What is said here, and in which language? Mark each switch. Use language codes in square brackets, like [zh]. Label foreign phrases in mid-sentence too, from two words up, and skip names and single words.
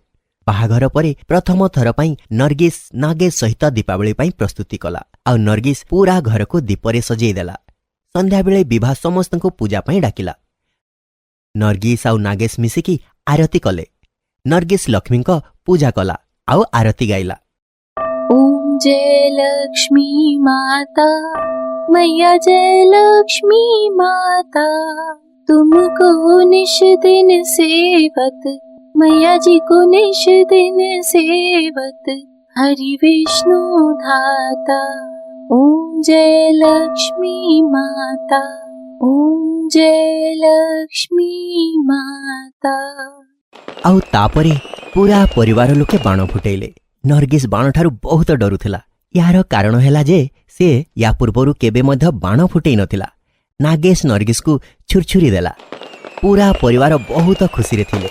[or] ବାହାଘର ପରେ ପ୍ରଥମ ଥର ପାଇଁ ନର୍ଗିସ ନାଗେଶ ସହିତ ଦୀପାବଳି ପାଇଁ ପ୍ରସ୍ତୁତି କଲା ଆଉ ନର୍ଗିସ ପୁରା ଘରକୁ ଦୀପରେ ସଜେଇ ଦେଲା। ସନ୍ଧ୍ୟାବେଳେ ବିଭା ସମସ୍ତଙ୍କୁ ପୂଜା ପାଇଁ ଡାକିଲା। ନର୍ଗିସ ଆଉ ନାଗେଶ ମିଶିକି ଆରତି କଲେ। ନର୍ଗିସ ଲକ୍ଷ୍ମୀଙ୍କ ପୂଜା କଲା ଆଉ ଆରତି ଗାଇଲା। [hi] ओम जय लक्ष्मी माता, मैया जय लक्ष्मी माता, तुमको निश दिन सेवत, मैया जी को निश दिन सेवत, हरि विष्णु धाता। ओम जय लक्ष्मी माता, ओम जय लक्ष्मी माता। [or] ଆଉ ତାପରେ ପୁରା ପରିବାର ଲୋକେ ବାଣ ଫୁଟେଇଲେ। ନର୍ଗିସ ବାଣଠାରୁ ବହୁତ ଡରୁଥିଲା। ଏହାର କାରଣ ହେଲା ଯେ ସେ ୟା ପୂର୍ବରୁ କେବେ ମଧ୍ୟ ବାଣ ଫୁଟେଇ ନଥିଲା। ନାଗେଶ ନର୍ଗିସକୁ ଛୁରଛୁରି ଦେଲା। ପୁରା ପରିବାର ବହୁତ ଖୁସିରେ ଥିଲେ।